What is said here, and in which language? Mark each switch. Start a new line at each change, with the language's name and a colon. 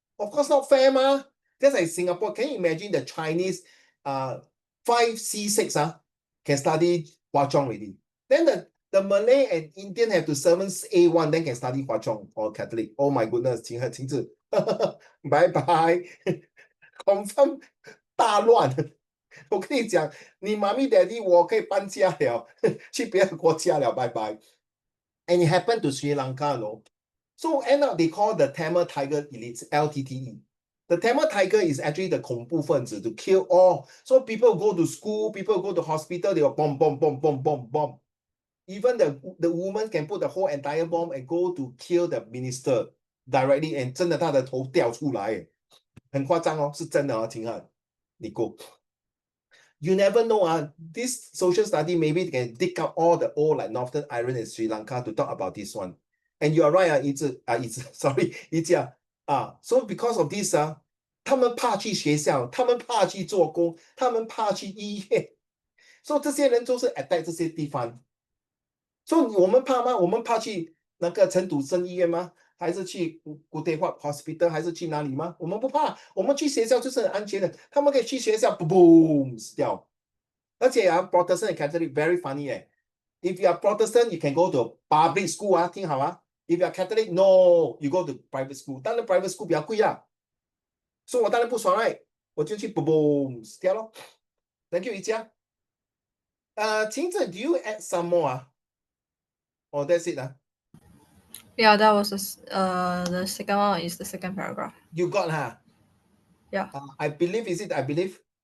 English: Of course, not fair, ma. Just like Singapore, can you imagine the Chinese 5C6 can study Hwa Chong already? Then the Malay and Indian have to 7A1, then can study Hwa Chong or Catholic. Oh my goodness, 晴子 bye bye confirm 大乱。
Chinese: 我跟你讲，你妈咪 daddy 我可以搬家了，去别的国家了，拜拜。
English: And it happened to Sri Lanka, no? So end up they call the Tamil Tiger elites, LTTE. The Tamil Tiger is actually the 恐怖分子 to kill all. So people go to school, people go to hospital, they will bomb, bomb, bomb, bomb, bomb, bomb. Even the woman can put the whole entire bomb and go to kill the minister directly, and
Chinese: 真的他的头掉出来，很夸张哦，是真的哦，秦汉，你
English: go。 You never know, this social study maybe can dig up all the old like Northern Ireland and Sri Lanka to talk about this one. And you are right, sorry, so because of this,
Chinese: 他们怕去学校，他们怕去做工，他们怕去医院，所以这些人都是 attack 这些地方。所以我们怕吗？我们怕去那个陈笃生医院吗？还是去古德华 hospital， 还是去哪里吗？我们不怕，我们去学校就是很安全的。他们可以去学校 boom 死掉。
English: 而且Protestant and Catholic very funny If you are Protestant, you can go to public school
Chinese: 听好啊。
English: If you are Catholic, no, you go to private school.
Chinese: 当然 private school 比较贵啊，所以我当然不爽right，我就去 boom 死掉咯。
English: Thank you，宜家。 晴子 ，do you add some more Oh, that's it Yeah, that was the second one is the second paragraph. You got Yeah. I believe is it? I believe.